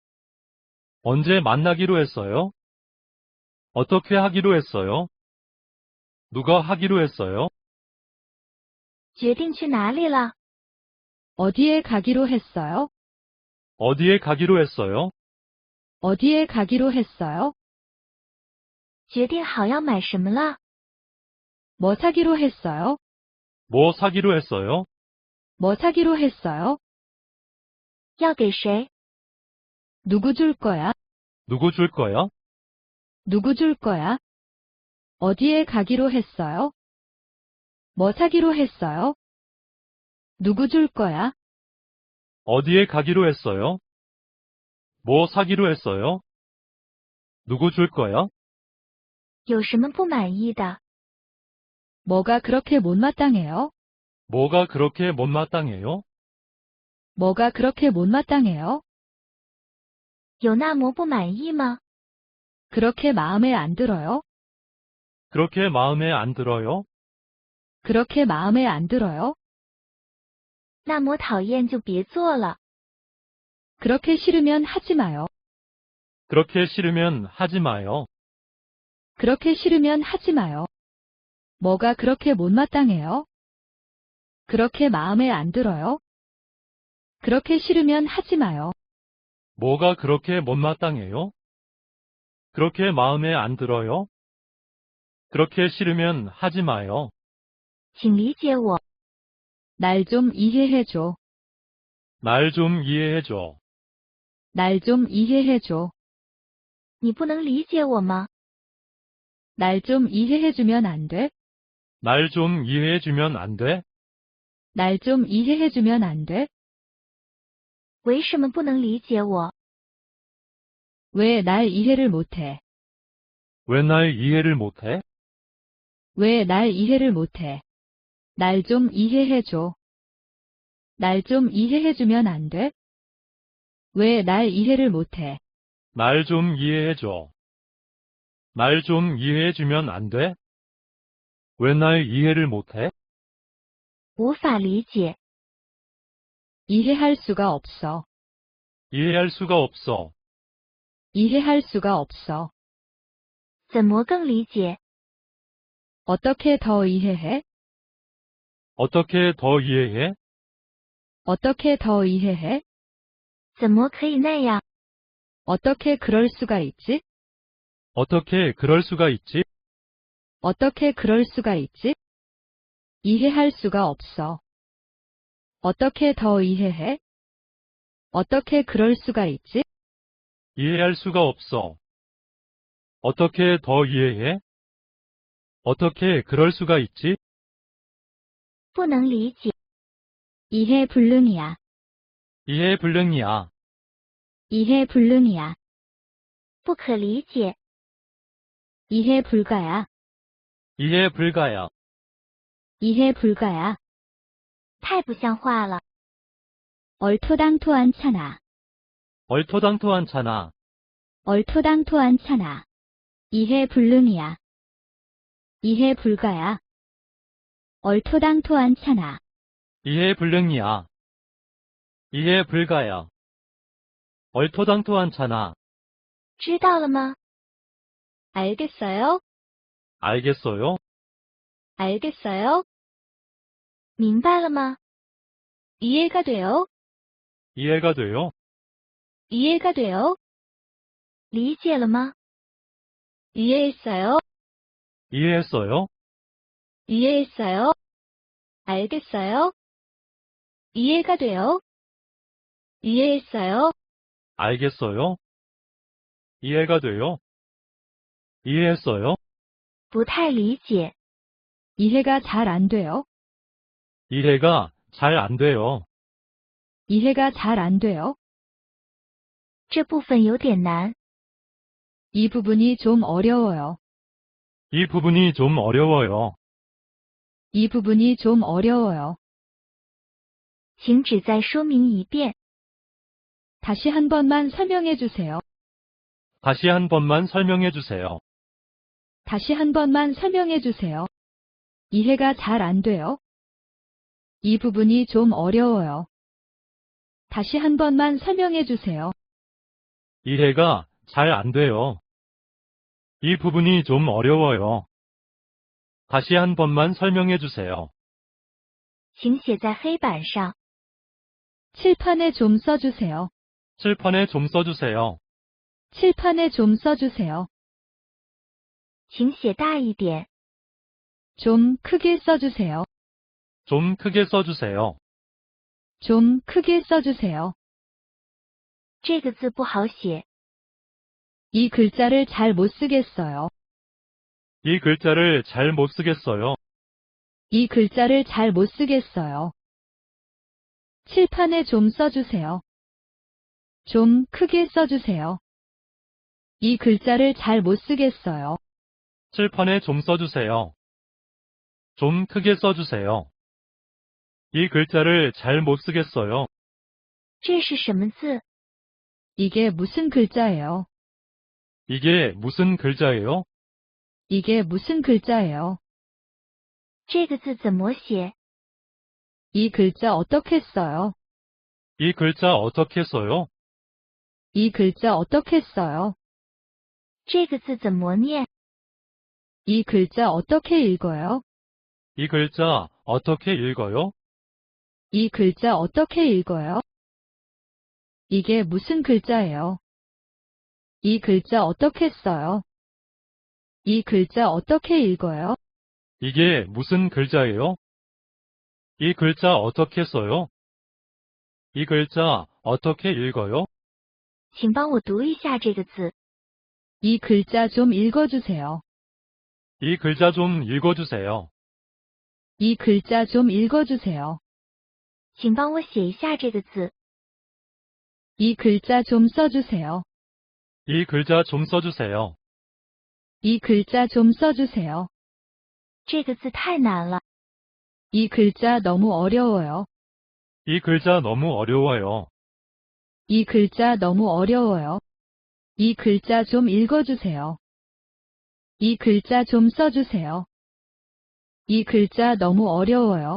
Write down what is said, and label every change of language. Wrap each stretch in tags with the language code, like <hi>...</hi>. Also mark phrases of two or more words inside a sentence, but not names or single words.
<ko>언제 만나기로 했어요? 어떻게 하기로 했어요? 누가 하기로 했어요?</ko> <zh>决定去哪里了？</zh> <ko>어디에 가기로 했어요? 어디에 가기로 했어요? 어디에 가기로 했어요?</ko> <zh>决定好要买什么了？</zh> <ko>뭐 사기로 했어요? 뭐 사기로 했어요? 뭐 사기로 했어요?</ko> <zh>要给谁？</zh> <ko>누구 줄 거야? 누구 줄 거야? 누구 줄 거야? 어디에 가기로 했어요? 뭐 사기로 했어요? 누구 줄 거야? 어디에 가기로 했어요? 뭐 사기로 했어요? 누구 줄 거야?</ko> <zh>有什么不满意的？</zh> <ko>뭐가 그렇게 못마땅해요? 뭐가 그렇게 못마땅해요? 뭐가 그렇게 못마땅해요?</ko> <zh>有那么不满意吗？</zh> <ko>그렇게 마음에 안 들어요? 그렇게 마음에 안 들어요? 그렇게 마음에 안 들어요?</ko> <zh>那么讨厌就别做了。</zh> <ko>그렇게 싫으면 하지 마요. 그렇게 싫으면 하지 마요. 그렇게 싫으면 하지 마요. 뭐가 그렇게 못마땅해요? 그렇게 마음에 안 들어요? 그렇게 싫으면 하지 마요. 뭐가 그렇게 못마땅해요? 그렇게 마음에 안 들어요? 그렇게 싫으면 하지 마요.</ko> <zh>请理解我。</zh> <ko>날 좀 이해해줘. 날 좀 이해해줘. 날 좀 이해해줘.</ko> <zh>你不能理解我吗？</zh> <ko>날 좀 이해해주면 안 돼? 날 좀 이해해주면 안 돼? 날 좀 이해해주면 안 돼?</ko> <zh>为什么不能理解我？</zh> <ko>왜 날 이해를 못해? 왜 날 이해를 못해? 왜 날 이해를 못해? 날 좀 이해해줘. 날 좀 이해해주면 안 돼? 왜 날 이해를 못해? 날 좀 이해해줘. 날 좀 이해해주면 안 돼? 왜 날 이해를 못해?</ko> <zh>无法理解。</zh> <ko>이해할 수가 없어. 이해할 수가 없어. 이해할 수가 없어.</ko> <zh>怎么更理解？</zh> <ko>어떻게 더 이해해? 어떻게 더 이해해? 어떻게 더 이해해?</ko> <zh>怎么可以那样？</zh> <ko>어떻게 그럴 수가 있지? 어떻게 그럴 수가 있지? 어떻게 그럴 수가 있지? 이해할 수가 없어. 어떻게 더 이해해? 어떻게 그럴 수가 있지? 이해할 수가 없어. 어떻게 더 이해해? 어떻게 그럴 수가 있지?</ko> <zh>不能理解。</zh> <ko>이해 불능이야. 이해 불능이야. 이해 불능이야.</ko> <zh>不可理解。</zh> <ko>이해 불가야. 이해 불가야. 이해 불가야.</ko> <zh>太不像话了。</zh> <ko>얼토당토않잖아. 얼토당토않잖아. 얼토당토않잖아. 이해 불능이야. 이해 불가야. 얼토당토않잖아. 이해 불능이야. 이해 불가야. 얼토당토않잖아.</ko> <zh>知道了吗？</zh> <ko>알겠어요? 알겠어요? 알겠어요?</ko> <zh>明白了吗？</zh> <ko>이해가 돼요? 이해가 돼요? 이해가 돼요?</ko> <zh>理解了吗？</zh> <ko>이해했어요? 이해했어요? 이해했어요? 알겠어요? 이해가 돼요? 이해했어요? 알겠어요? 이해가 돼요? 이해했어요?</ko> <zh>不太理解。</zh> <ko>이해가 잘 안 돼요. 이해가 잘 안 돼요. 이해가 잘 안 돼요.</ko> <zh>这部分有点难。</zh> <ko>이 부분이 좀 어려워요. 이 부분이 좀 어려워요. 이 부분이 좀 어려워요.</ko> <zh>请只再说明一遍。</zh> <ko>다시 한 번만 설명해 주세요. 다시 한 번만 설명해 주세요. 다시 한 번만 설명해 주세요. 이해가 잘 안 돼요. 이 부분이 좀 어려워요. 다시 한 번만 설명해 주세요. 이해가 잘 안 돼요. 이 부분이 좀 어려워요. 다시 한 번만 설명해 주세요.</ko> <zh>请写在黑板上。</zh> <ko>칠판에 좀 써주세요. 칠판에 좀 써주세요. 칠판에 좀 써주세요.</ko> <zh>请写大一点。</zh> <ko>좀 크게 써주세요. 좀 크게 써주세요. 좀 크게 써주세요.</ko> <zh>这个字不好写。</zh> <ko>이 글자를 잘 못 쓰겠어요. 이 글자를 잘 못 쓰겠어요. 이 글자를 잘 못 쓰겠어요. 칠판에 좀 써주세요. 좀 크게 써주세요. 이 글자를 잘 못 쓰겠어요. 칠판에 좀 써주세요. 좀 크게 써주세요. 이 글자를 잘 못 쓰겠어요.</ko> <zh>这是什么字？</zh> <ko>이게 무슨 글자예요? 이게 무슨 글자예요? 이게 무슨 글자예요?</ko> <zh>这个字怎么写？</zh> <ko>이 글자 어떻게 써요? 이 글자 어떻게 써요? 이 글자 어떻게 써요?</ko> <zh>这个字怎么念？</zh> <ko>이 글자 어떻게 읽어요? 이 글자 어떻게 읽어요? 이 글자 어떻게 읽어요? 이게 무슨 글자예요? 이 글자 어떻게 써요? 이 글자 어떻게 읽어요? 이게 무슨 글자예요? 이 글자 어떻게 써요? 이 글자 어떻게 읽어요?</ko> <zh>请帮我读一下这个字。</zh> <ko>이 글자 좀 읽어주세요. 이 글자 좀 읽어주세요. 이 글자 좀 읽어주세요.</ko> <zh>请帮我写一下这个字。</zh> <ko>이 글자 좀 써주세요. 이 글자 좀 써주세요. 이 글자 좀 써주세요.</ko> <zh>这个字太难了。</zh> <ko>이 글자 너무 어려워요. 이 글자 너무 어려워요. 이 글자 너무 어려워요. 이 글자 좀 읽어주세요. 이 글자 좀 써주세요. 이 글자 너무 어려워요.</ko>